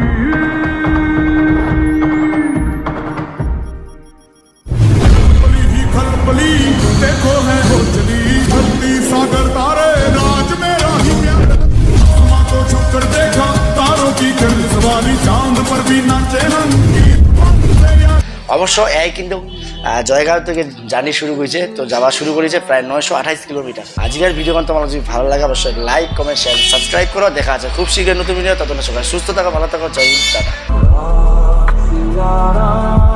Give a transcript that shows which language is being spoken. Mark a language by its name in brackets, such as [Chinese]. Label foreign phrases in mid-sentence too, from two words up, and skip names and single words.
[Hindi] बली ही खलबली देखो है हो चली धरती सागर तारे राज मेरा ही प्यार आसमां को छू कर देखा तारों की गर्द सवारी चांद पर भी नाचे रंगी [Bangla] অবশ্য এই কিন্তু জয়গাঁও থেকে জার্নি শুরু করেছে, তো যাওয়া শুরু করেছে প্রায় 928 কিলোমিটার। আজকের ভিডিওখন তোমার যদি ভালো লাগে অবশ্যই [English] like comment share subscribe [Bangla] করো। দেখা আছে খুব শীঘ্র নতুন ভিডিও, ততক্ষণ সবাই সুস্থ থাকো ভালো থাকো, [Hindi] जय हिंद।